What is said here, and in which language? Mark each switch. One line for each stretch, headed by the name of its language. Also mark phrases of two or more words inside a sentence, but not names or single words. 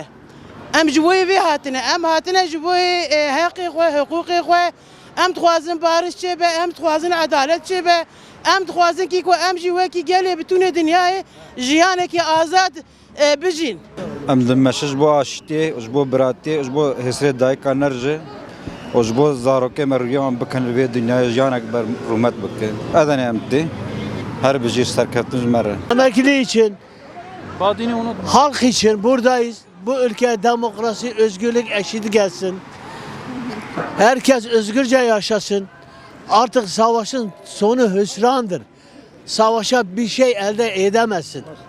Kurdish: Em ji bo vê hatine, em hatine ji bo heqê xwe, hiqûqê xwe, em dixwazin bariş çêbe, em dixwazin edalet çêbe, em dixwazin ki ku em jî wekî gelê bitûnê dinyayê jiyanekî azad bijîn. Em dimeşe ji bo aşîtê, ji bo biratî, ji bo hêsrê dayika nerje, û ji bo zarokê me rûya bikin li vê dinyayê jiyanek ber rûmet bikin. Edenê em tê, her bijî serkeftin ji me re.
Turkish: Emekli için, halk için buradayız. Bu ülke demokrasi, özgürlük, eşitlik gelsin. Herkes özgürce yaşasın. Artık savaşın sonu hüsrandır. Savaşa bir şey elde edemezsin.